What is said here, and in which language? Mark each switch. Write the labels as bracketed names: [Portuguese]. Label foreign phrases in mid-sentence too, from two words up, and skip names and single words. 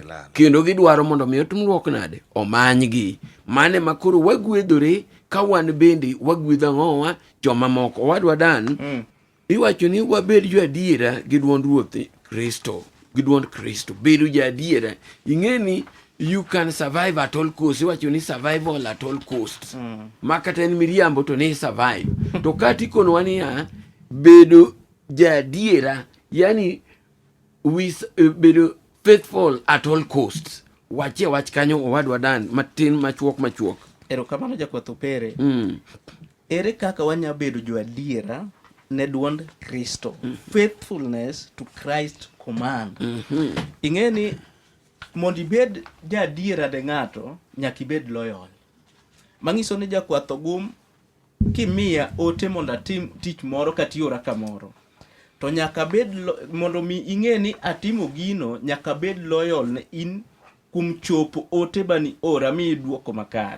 [Luo (Kenya and Tanzania)] Kendo gidwaro mondo mi otumruok nade omanygi. Mane makoro wagwedhore ka wan bende wagwedho ang'owa joma moko. Wadwa Dan, iwacho ni wabed jo adiera gi duond Ruoth Kristo. Giduond Kristo, bedo ja adiera. [English] Ing'eni you can survive at all costs. [Luo (Kenya and Tanzania)] Iwacho ni [English] survival at all costs. [Luo (Kenya and Tanzania)] Makata en miriambo to ni survive. To kati konwa niya, bedo ja adiera, yani bedo [English] faithful at all costs. [Luo (Kenya and Tanzania)] Wache wach kanyo owadwa Dan, matin machuok. Erokamano jakwath Opere. Ere kaka wanya bedo jo adiera ne duond Kristo? [English] Faithfulness to Christ command. [Luo (Kenya and Tanzania)] Ing'eni mondo ibed ja adiera de ng'ato, nyaka ibed loyal. Mang'iso ni jakwath ogum kimiya ote mondo atim tich moro katiora kamoro, to nyaka bed mondo mi ing'eni atimo gino, nyaka bed loyal ne in kum chopo ote bani ora mi duoko makare.